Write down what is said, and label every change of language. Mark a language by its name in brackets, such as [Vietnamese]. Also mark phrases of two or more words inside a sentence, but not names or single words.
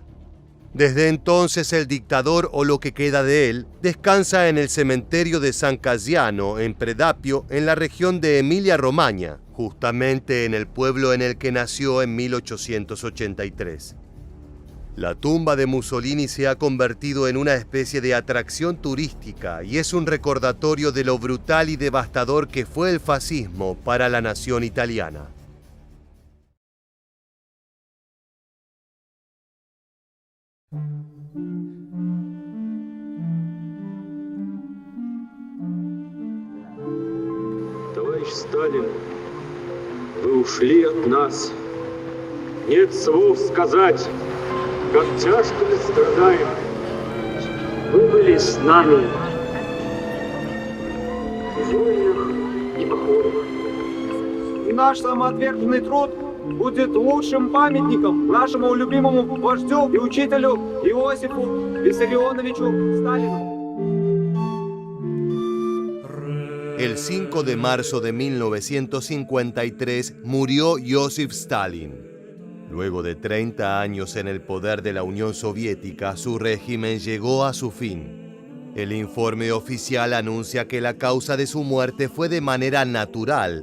[Spanish] Desde entonces el dictador, o lo que queda de él, descansa en el cementerio de San Casiano, en Predapio, en la región de Emilia-Romagna, justamente en el pueblo en el que nació en 1883. La tumba de Mussolini se ha convertido en una especie de atracción turística y es un recordatorio de lo brutal y devastador que fue el fascismo para la nación italiana. [Russian] Товарищ Сталин, вы ушли от нас. Нет слов сказать, как тяжко мы страдаем. Вы были с нами в войнах и походах. И наш самоотверженный труд будет лучшим памятником нашему любимому вождю и учителю Иосифу Виссарионовичу Сталину. [Spanish] El 5 de marzo de 1953 murió Joseph Stalin. Luego de 30 años en el poder de la Unión Soviética, su régimen llegó a su fin. El informe oficial anuncia que la causa de su muerte fue de manera natural.